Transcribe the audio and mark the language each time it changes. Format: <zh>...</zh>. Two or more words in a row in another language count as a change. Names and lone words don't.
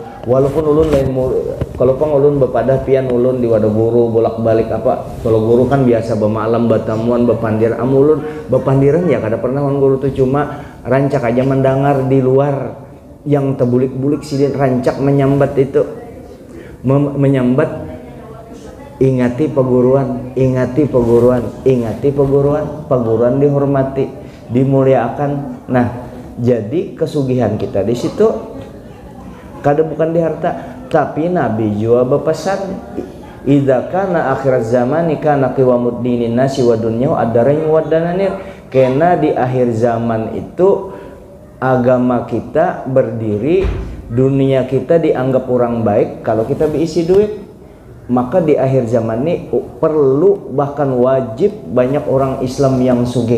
<bjn>Walaupun ulun lain kalau pang ulun bepadah pian ulun di wadah guru bolak-balik apa, kalau guru kan biasa bemalam batamuan bepandir, ulun bepandiran ya kada pernah guru tuh, cuma rancak aja mendengar di luar yang terbulik-bulik sidin rancak menyambat itu, menyambat ingati perguruan, ingati perguruan, ingati perguruan dihormati, dimuliakan. Nah jadi kesugihan kita di situ kada bukan di harta, tapi Nabi juga berpesan</bjn> <ar>إذا كان آخر الزمان كان قوام الدين الناس والدنيا الدراهم والدنانير.</ar> <bjn>Karena di akhir zaman itu agama kita berdiri, dunia kita dianggap orang baik kalau kita berisi duit. Maka di akhir zaman ini perlu bahkan wajib banyak orang Islam yang sugih.</bjn>